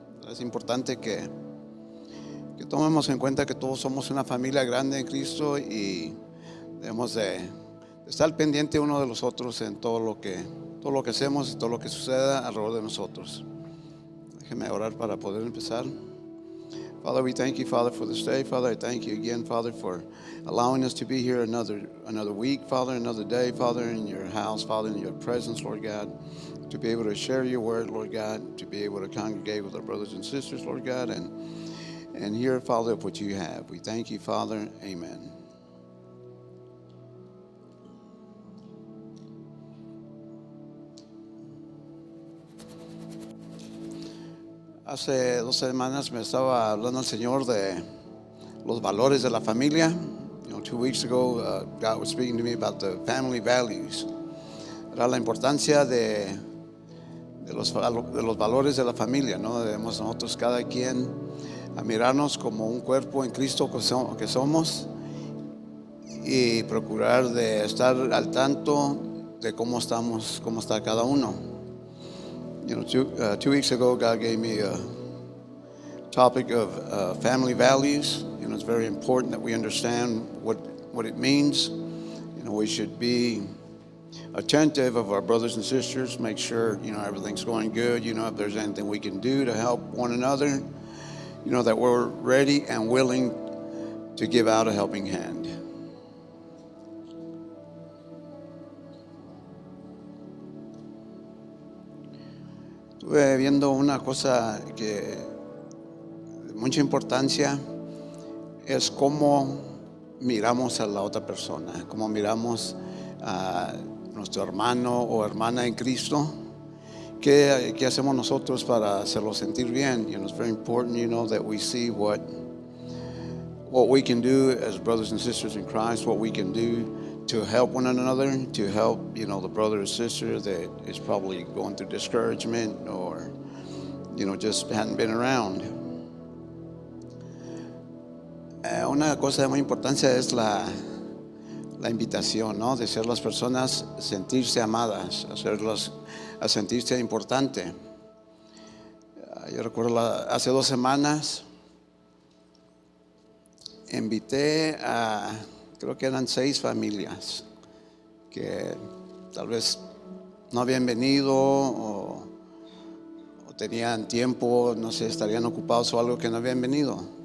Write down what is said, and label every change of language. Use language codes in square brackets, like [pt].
[es] Es importante que tomemos en cuenta que todos somos una familia grande en Cristo y debemos de estar pendiente uno de los otros en todo lo que hacemos y todo lo que suceda alrededor de nosotros. Déjeme orar para poder empezar. [en] Father, we thank you, Father, for this day. Father, I thank you again, Father, for allowing us to be here another week, Father, another day, Father, in your house, Father, in your presence, Lord God, to be able to share your word, Lord God, to be able to congregate with our brothers and sisters, Lord God, and hear, Father, of what you have. We thank you, Father. Amen. [es] Hace 2 semanas me estaba hablando el Señor de los valores de la familia. [en] 2 weeks ago, God was speaking to me about the family values. [es] Era la importancia de los valores de la familia, ¿no? Debemos nosotros, cada quien, a mirarnos como un cuerpo en Cristo que somos y procurar de estar al tanto de cómo está cada uno. [en] 2 weeks ago, God gave me a topic of family values. It's very important that we understand what it means. We should be attentive of our brothers and sisters, make sure, everything's going good. If there's anything we can do to help one another, that we're ready and willing to give out a helping hand. [es] Estuve viendo una cosa que de mucha importancia es cómo miramos a la otra persona, cómo miramos a nuestro hermano o hermana en Cristo. ¿Qué hacemos nosotros para hacerlo sentir bien? [en] It's very important, that we see what we can do as brothers and sisters in Christ, what we can do to help one another, to help, the brother or sister that is probably going through discouragement or, just hadn't been around. [es] Una cosa de muy importancia es la invitación, ¿no? De hacer las personas sentirse amadas, hacerlas a sentirse importante. Yo recuerdo hace 2 semanas invité a, creo que eran 6 familias que tal vez no habían venido o tenían tiempo, no sé, estarían ocupados o algo, que no habían venido.